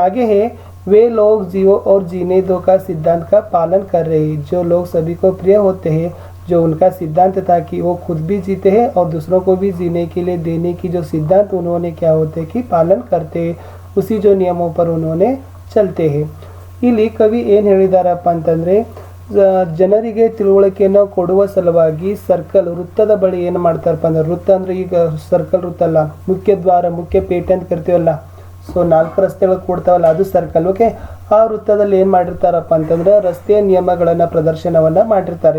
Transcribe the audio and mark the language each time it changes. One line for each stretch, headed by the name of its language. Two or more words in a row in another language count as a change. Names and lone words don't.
Hindi: और आगे है, वे लोग जियो और जीने दो का सिद्धांत का पालन कर रहे हैं। जो लोग सभी को प्रिय होते हैं, जो उनका सिद्धांत था कि वो खुद भी जीते हैं और दूसरों को भी जीने के लिए देने की जो सिद्धांत उन्होंने क्या होते कि पालन करते हैं, उसी जो नियमों पर उन्होंने चलते हैं।
Kannada: ಇಲ್ಲಿ ಕವಿ ಏನು ಹೇಳಿದಾರಪ್ಪ ಅಂತಂದರೆ, ಜನರಿಗೆ ತಿಳುವಳಿಕೆಯನ್ನು ಕೊಡುವ ಸಲುವಾಗಿ ಸರ್ಕಲ್ ವೃತ್ತದ ಬಳಿ ಏನು ಮಾಡ್ತಾರಪ್ಪ ಅಂದ್ರೆ, ವೃತ್ತ ಅಂದರೆ ಈಗ ಸರ್ಕಲ್ ವೃತ್ತ ಅಲ್ಲ, ಮುಖ್ಯ ದ್ವಾರ, ಮುಖ್ಯ ಪೇಟೆ ಅಂತ ಕರಿತೀವಲ್ಲ, ಸೊ 4 ರಸ್ತೆಗಳು ಕೂಡ್ತಾವಲ್ಲ ಅದು ಸರ್ಕಲ್. ಓಕೆ, ಆ ವೃತ್ತದಲ್ಲಿ ಏನು ಮಾಡಿರ್ತಾರಪ್ಪ ಅಂತಂದ್ರೆ ರಸ್ತೆಯ ನಿಯಮಗಳನ್ನು ಪ್ರದರ್ಶನವನ್ನು ಮಾಡಿರ್ತಾರೆ.